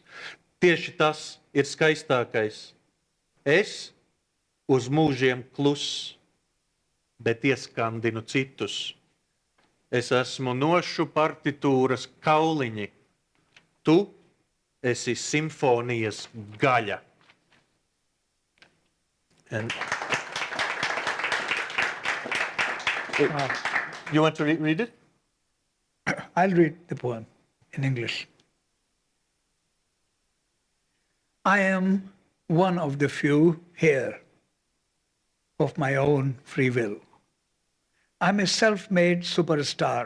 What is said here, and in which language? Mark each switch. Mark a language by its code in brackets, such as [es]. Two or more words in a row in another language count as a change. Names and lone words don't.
[lv] Tieši tas ir skaistākais. Es uz mūžiem kluss, bet ieskandinu citus. Es esmu nošu partitūras kauliņi. Tu esi simfonijas gaļa. [en] And you want to read it? I'll read the poem in English. I am one of the few here of my own free will, I'm a self-made superstar.